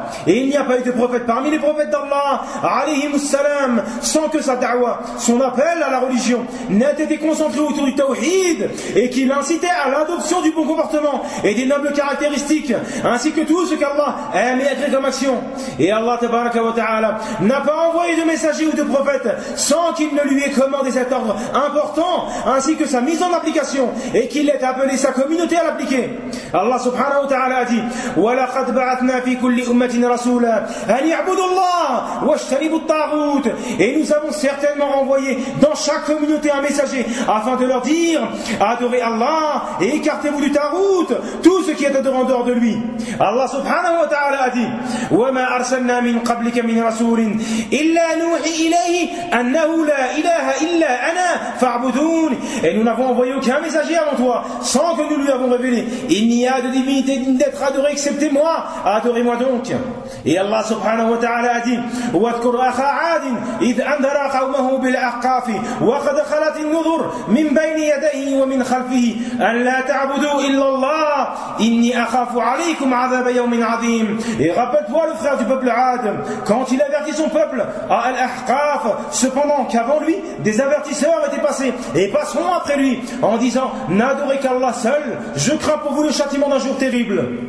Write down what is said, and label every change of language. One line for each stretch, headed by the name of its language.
French: Et il n'y a pas eu de prophète parmi les prophètes d'Allah alayhi salam, sans que sa da'wah, son appel à la religion, n'ait été concentré autour du tawhid, et qu'il incitait à l'adoption du bon comportement et des nobles caractéristiques, ainsi que tout ce qu'Allah aime et agrée comme action. Et Allah tabaraka wa ta'ala n'a pas envoyé de messager ou de prophète sans qu'il ne lui ait commandé cet ordre important, ainsi que sa mise en application, et qu'il ait appelé sa communauté à l'appliquer.
Arabic: Allah subhanahu wa ta'ala
French: a dit:
Arabic: وَلَقَدْ بَعَثْنَا فِي كُلِّ أُمَّةٍ رَسُولًا أَنْ يَعْبُدُوا اللَّهَ وَاجْتَنِبُوا الطَّاغُوتَ.
French: Et nous avons certainement envoyé dans chaque communauté un messager afin de leur dire: adorez Allah et écartez-vous du tawhid, tout ce qui est adorant dehors de lui.
Arabic: Allah subhanahu wa ta'ala
French: a dit:
Arabic: وَمَا أَرْسَلْنَا مِنْ قَبْلِكَ مِنْ رَسُولٍ إِلَّا نُوحِي إِلَيْهِ أَنَّهُ لَا إِلَهَ إِلَّا أَنَا فَاعْبُدُونِ.
French: Et nous n'avons envoyé aucun messager avant toi sans que nous lui avons révélé: il n'y a de divinité digne d'être adoré excepté moi, adorez-moi donc. Et Allah subhanahu wa ta'ala a dit:
Arabic: وَاذْكُرْ أَخَا عَادٍ إِذْ أَنْذَرَ قَوْمَهُ بِالْأَحْقَافِ وَقَدْ خَلَتِ النُّذُرُ مِنْ بَيْنِ يَدَيْهِ وَمِنْ خَلْفِهِ أَنْ لَا تَعْبُدُوا إِلَّا اللَّهَ إِنِّي أَخَافُ عَلَيْكُمْ عَذَابَ يَوْمٍ عَظِيمٍ.
French: Et rappelle-toi le frère du peuple Ad, quand il avertit son peuple à Al-Ahqaf, cependant qu'avant lui des avertisseurs étaient passés et passeront après lui, en disant: n'adorez qu'Allah seul, je crains pour vous le châtiment d'un jour terrible.